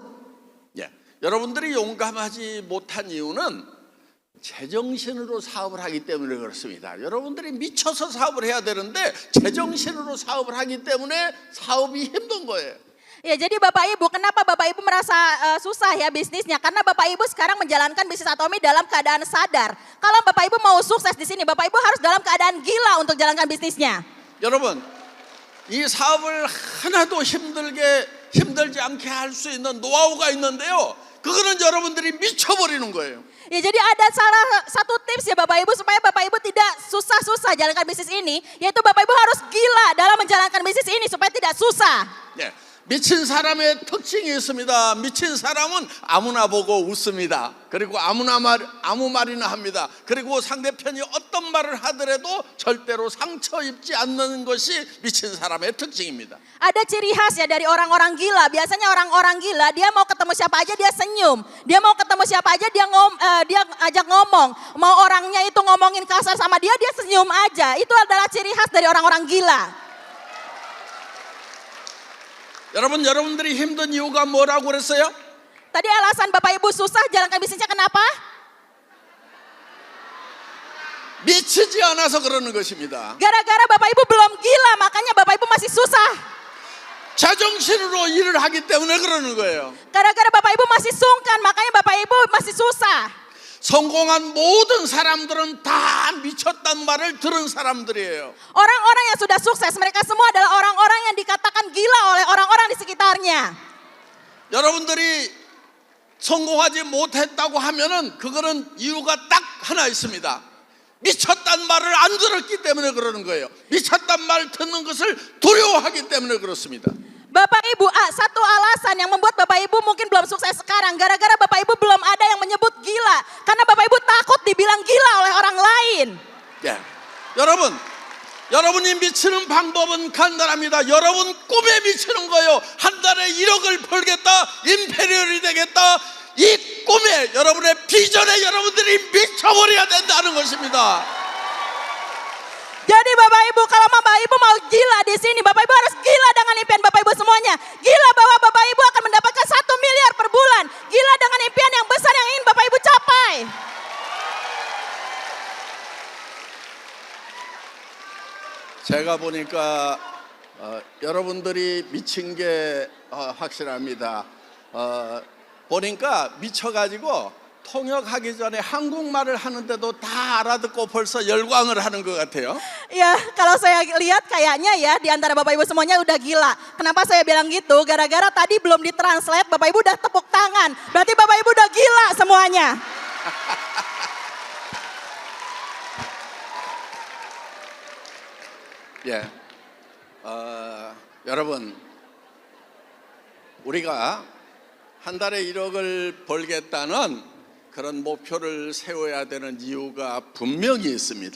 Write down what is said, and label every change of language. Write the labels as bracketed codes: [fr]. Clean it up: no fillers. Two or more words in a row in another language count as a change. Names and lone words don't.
[ko] 여러분들이 용감하지 못한 이유는 제정신으로 사업을 하기 때문에 그렇습니다. 여러분들이 미쳐서 사업을 해야 되는데 제정신으로 사업을 하기 때문에 사업이 힘든 거예요. [id] Ya, jadi Bapak Ibu, kenapa Bapak Ibu merasa susah ya bisnisnya? Karena Bapak Ibu sekarang menjalankan bisnis Atomi dalam keadaan sadar. Kalau Bapak Ibu mau sukses di sini, Bapak Ibu harus dalam keadaan gila untuk jalankan bisnisnya. [ko] 여러분, 이 사업을 하나도 힘들지 않게 할 수 있는 노하우가 있는데요. 그거는 여러분들이 미쳐버리는 거예요. [id] Ya, jadi ada salah satu tips ya Bapak Ibu supaya Bapak Ibu tidak susah-susah jalankan bisnis ini, yaitu Bapak Ibu harus gila dalam menjalankan bisnis ini supaya tidak susah. [ko] 예, 미친 사람의 특징이 있습니다. 미친 사람은 아무나 보고 웃습니다. 그리고 아무 말이나 합니다. 그리고 상대편이 어떤 말을 하더라도 절대로 상처 입지 않는 것이 미친 사람의 특징입니다. [id] Ada ciri khas ya dari orang-orang gila. Biasanya orang-orang gila dia mau ketemu siapa aja dia senyum. Dia mau ketemu siapa aja dia ajak ngomong. Mau orangnya itu ngomongin kasar sama dia senyum aja. Itu adalah ciri khas dari orang-orang gila. [ko] 여러분들이 힘든 이유가 뭐라고 그랬어요? [id] Tadi alasan Bapak Ibu susah jalankan bisnisnya kenapa? [ko] 미치지 않아서 그러는 것입니다. [id] Gara-gara Bapak Ibu belum gila, makanya Bapak Ibu masih susah. [ko] 자정신으로 일을 하기 때문에 그러는 거예요. [id] Gara-gara Bapak Ibu masih sungkan, makanya Bapak Ibu masih susah. [ko] 성공한 모든 사람들은 다 미쳤단 말을 들은 사람들이에요. [id] Orang-orang yang sudah sukses, mereka semua adalah orang-orang yang dikatakan gila oleh orang-orang di sekitarnya. [ko] 여러분들이 성공하지 못했다고 하면은 그거는 이유가 딱 하나 있습니다. 미쳤단 말을 안 들었기 때문에 그러는 거예요. 미쳤단 말 듣는 것을 두려워하기 때문에 그렇습니다. [id] Bapak Ibu, satu alasan yang membuat Bapak Ibu mungkin belum sukses sekarang, gara-gara Bapak Ibu belum ada yang menyebut gila. Karena Bapak Ibu takut dibilang gila oleh orang lain. [ko] 예, 여러분이 미치는 방법은 간단합니다. 여러분 꿈에 미치는 거예요. 한 달에 1억을 벌겠다, 임페리얼이 되겠다. 이 꿈에, 여러분의 비전에 여러분들이 미쳐버려야 된다는 것입니다. [id] Jadi Bapak Ibu, kalau Bapak Ibu mau gila di sini, Bapak Ibu harus gila dengan impian Bapak Ibu semuanya. Gila bahwa Bapak Ibu akan mendapatkan 1 miliar per bulan. Gila dengan impian yang besar yang ingin Bapak Ibu capai. [ko] 제가 보니까 여러분들이 미친 게 확실합니다. 보니까 미쳐가지고 통역하기 전에 한국말을 하는데도 다 알아듣고 벌써 열광을 하는 것 같아요. [id] Ya, kalau saya lihat kayaknya ya di antara Bapak Ibu semuanya udah gila. Kenapa saya bilang gitu? Gara-gara tadi belum ditranslate, Bapak Ibu udah tepuk tangan. Berarti Bapak Ibu udah gila semuanya. [ko] 예, 여러분, 우리가 한 달에 1억을 벌겠다는 그런 목표를 세워야 되는 이유가 분명히 있습니다.